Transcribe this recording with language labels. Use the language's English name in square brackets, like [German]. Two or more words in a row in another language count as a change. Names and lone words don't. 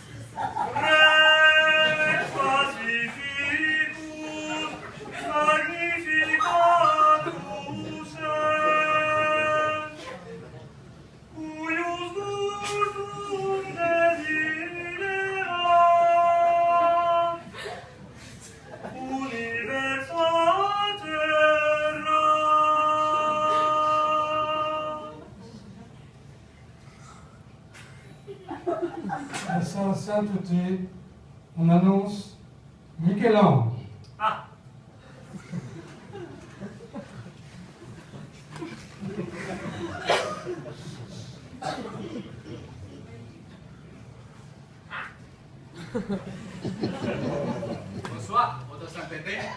[Latin] Rex pacificus, magnificatus est, cuius gustum desiderat, universa terra. [French] À sa sainteté, on annonce Michel-Ange. Ah. Bonsoir, votre sainteté.